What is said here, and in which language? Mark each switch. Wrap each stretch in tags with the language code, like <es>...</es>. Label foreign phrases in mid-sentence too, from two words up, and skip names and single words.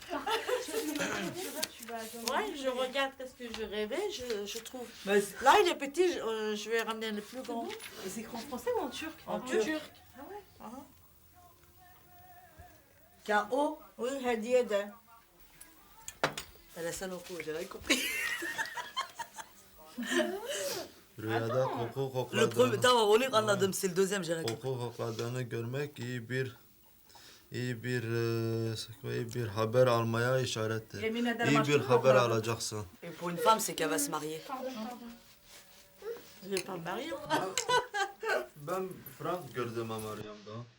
<fr>Ouais, je regarde qu'est-ce que je rêvais, je trouve. Mais Là, il est petit, je vais ramener le plus grand. Et c'est écrit en français ou en turc? En turc. Ah ouais? K.O.</fr> <tr>Oui, hediye de.</tr> <fr>Elle a ça non plus, j'ai rien compris.</fr> <tr>Rüyada koku</tr> <fr>Le premier,</fr> <tr>kokladığını, tamam onu anladım,</tr> <fr>c'est le deuxième, j'ai rien compris.</fr> <tr>koku kokladığını görmek iyi bir haber almaya işarettir. Yemin ederim İyi bir aşkım haber kokladım. alacaksın.</tr> <fr>Et pour une femme, c'est qu'elle va se marier. Je vais pas me marier.</fr> <tr>Ben Frank gördüm Meryem'de.</tr>